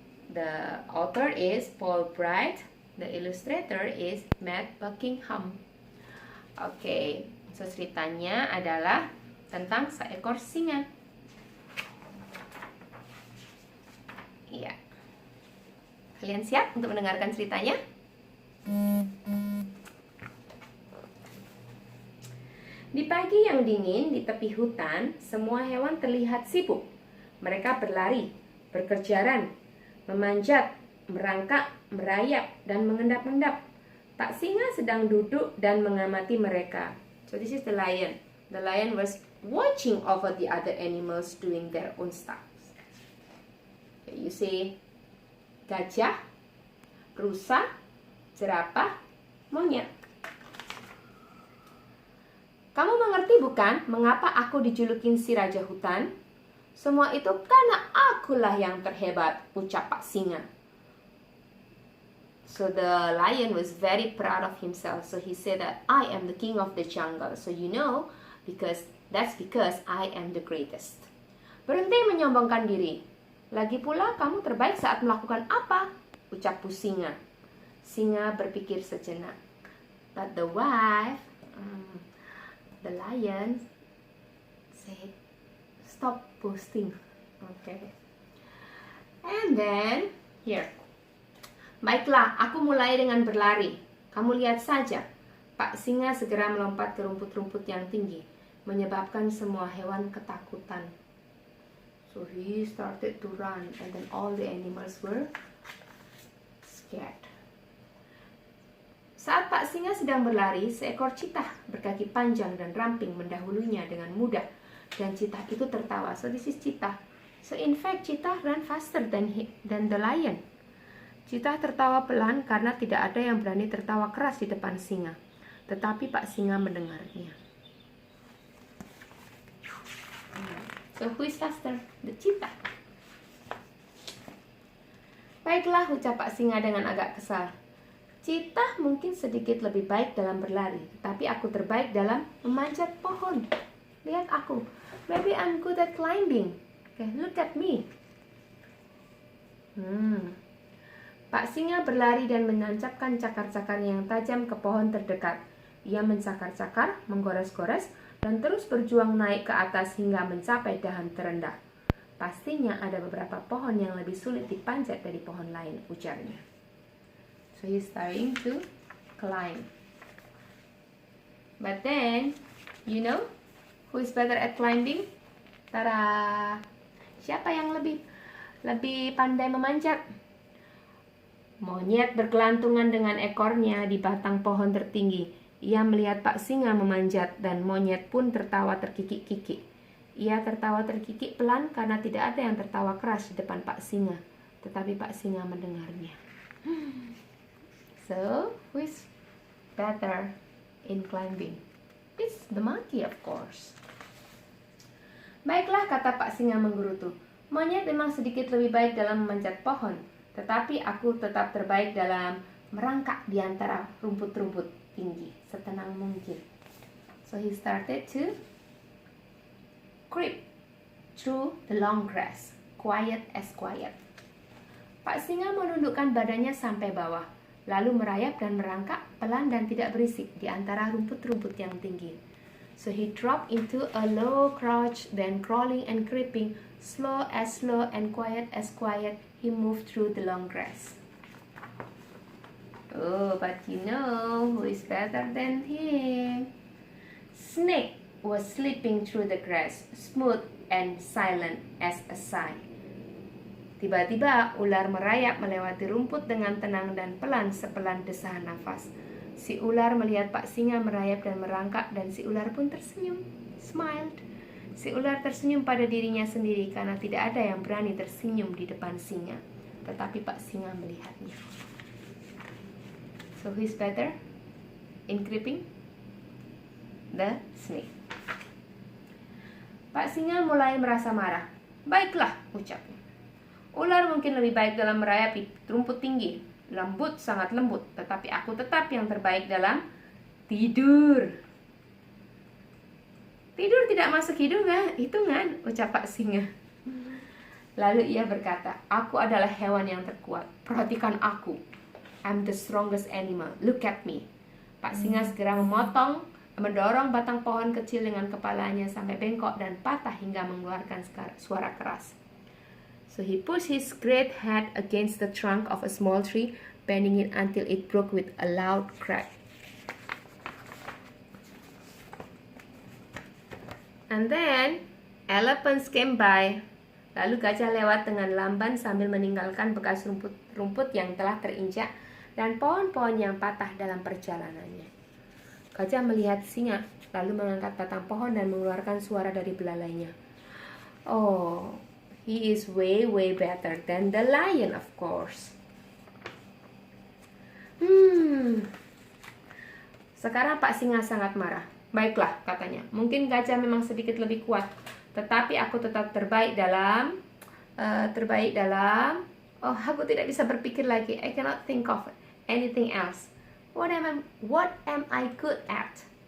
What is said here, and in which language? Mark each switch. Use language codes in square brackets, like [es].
[en] The author is Paul Bright. The illustrator is Matt Buckingham. [id] Oke, so ceritanya adalah tentang seekor singa. Iya. Kalian siap untuk mendengarkan ceritanya? Di pagi yang dingin di tepi hutan, semua hewan terlihat sibuk. Mereka berlari, berkejaran, memanjat, merangkak, merayap, dan mengendap-endap. Pak Singa sedang duduk dan mengamati mereka. [en] So this is the lion. The lion was watching over the other animals doing their own stuff. You see [id] gajah, rusa, jerapah, monyet. Kamu mengerti bukan mengapa aku dijulukin si Raja Hutan? Semua itu karena akulah yang terhebat, ucap Pak Singa. [en] So the lion was very proud of himself. So he said that I am the king of the jungle. So you know, that's because I am the greatest. [id] Berhenti menyombongkan diri. Lagi pula kamu terbaik saat melakukan apa? Ucap Singa. Singa berpikir sejenak. [en] But the wife, the lion, said, stop boasting. Okay. And then, here. [id] Baiklah, aku mulai dengan berlari. Kamu lihat saja. Pak Singa segera melompat ke rumput-rumput yang tinggi, menyebabkan semua hewan ketakutan. [en] So he started to run, and then all the animals were scared. [id] Saat Pak Singa sedang berlari, seekor citah berkaki panjang dan ramping mendahulunya dengan mudah, dan citah itu tertawa. [en] So this is citah. So in fact, citah ran faster than the lion. [id] Citah tertawa pelan karena tidak ada yang berani tertawa keras di depan singa. Tetapi Pak Singa mendengarnya. [en] So who is faster? The cheetah. [id] Baiklah, ucap Pak Singa dengan agak kesal. Cheetah mungkin sedikit lebih baik dalam berlari, tetapi aku terbaik dalam memanjat pohon. Lihat aku. [en] Maybe I'm good at climbing. Okay, look at me. [id] Pak Singa berlari dan menancapkan cakar-cakarnya yang tajam ke pohon terdekat. Ia mencakar-cakar, menggores-gores, dan terus berjuang naik ke atas hingga mencapai dahan terendah. Pastinya ada beberapa pohon yang lebih sulit dipanjat dari pohon lain, ujarnya. [en] So he's starting to climb. But then, you know, who is better at climbing? [id] Tada! Siapa yang lebih pandai memanjat? Monyet berkelantungan dengan ekornya di batang pohon tertinggi. Ia melihat Pak Singa memanjat dan monyet pun tertawa terkikik-kikik. Ia tertawa terkikik pelan karena tidak ada yang tertawa keras di depan Pak Singa. Tetapi Pak Singa mendengarnya. [en] So, who is better in climbing? It's the monkey, of course. [id] Baiklah, kata Pak Singa menggerutu. Monyet memang sedikit lebih baik dalam memanjat pohon. Tetapi aku tetap terbaik dalam merangkak di antara rumput-rumput tinggi, setenang mungkin. [en] So he started to creep through the long grass, quiet as quiet. [id] Pak Singa menundukkan badannya sampai bawah, lalu merayap dan merangkak pelan dan tidak berisik di antara rumput-rumput yang tinggi. [en] So he dropped into a low crouch, then crawling and creeping, slow and quiet as quiet, he moved through the long grass. Oh, but you know who is better than him? Snake was slipping through the grass, smooth and silent as a sigh. [id] Tiba-tiba ular merayap melewati rumput dengan tenang dan pelan sepelan desahan nafas. Si ular melihat Pak Singa merayap dan merangkak, dan si ular pun tersenyum, [en] smiled. [id] Si ular tersenyum pada dirinya sendiri karena tidak ada yang berani tersenyum di depan singa. Tetapi Pak Singa melihatnya. [en] So who is better in creeping? The snake. [id] Pak Singa mulai merasa marah. Baiklah, ucapnya. Ular mungkin lebih baik dalam merayapi rumput tinggi, lembut, sangat lembut, tetapi aku tetap yang terbaik dalam tidur. Tidur tidak masuk hitungan, ucap Pak Singa. Lalu ia berkata, aku adalah hewan yang terkuat. Perhatikan aku. [en] I'm the strongest animal. Look at me. [id] Pak Singa segera mendorong batang pohon kecil dengan kepalanya sampai bengkok dan patah hingga mengeluarkan suara keras. [en] So he pushed his great head against the trunk of a small tree, bending it until it broke with a loud crack. And then elephants came by. [id] Lalu gajah lewat dengan lamban sambil meninggalkan bekas rumput yang telah terinjak dan pohon-pohon yang patah dalam perjalanannya. Gajah melihat singa, lalu mengangkat batang pohon dan mengeluarkan suara dari belalainya. [en] Oh, he is way better than the lion, of course. [id] Sekarang Pak Singa sangat marah. Baiklah, katanya, mungkin gajah memang sedikit lebih kuat, tetapi aku tetap terbaik dalam oh, aku tidak bisa berpikir lagi. [en] I cannot think of anything else. What am I good at?